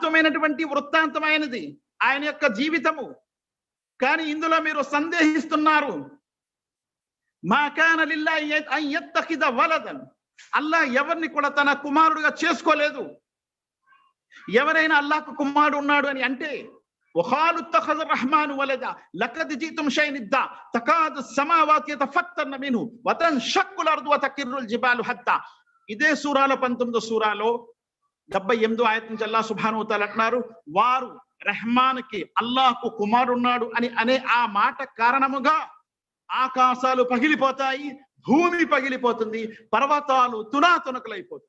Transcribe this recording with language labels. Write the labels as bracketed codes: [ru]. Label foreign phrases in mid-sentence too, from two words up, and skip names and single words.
[te] ఇది వాస్తవమైనటువంటి వృత్తాంతమైనది. ఆయన యొక్క జీవితము. కానీ ఇందులో మీరు సందేహిస్తున్నారు. [ar] ما كان لله أن يتخذ ولدا, [te] అల్లాహ్ ఎవరిని కూడా తన కుమారుడుగా చేసుకోలేదు. ఎవరైనా అల్లాహ్కు కుమారుడు ఉన్నాడు అని అంటే [ar] وقالوا اتخذ الرحمن ولدا لقد جئتم شيئا إدا تكاد السماوات يتفطرن منه وتنشق الأرض وتخر الجبال حتى. [te] ఇదే సూరాలో 19వ సూరాలో 78వ ఆయత నుంచి [ar] الله سبحانه و تعالى [te] అంటున్నారు, వారు రెహమాన్కి అల్లాహ్కు కుమారుడు ఉన్నాడు అని అనే ఆ మాట కారణముగా ఆకాశాలు పగిలిపోతాయి, భూమి పగిలిపోతుంది, పర్వతాలు తునాతునకలైపోతాయి.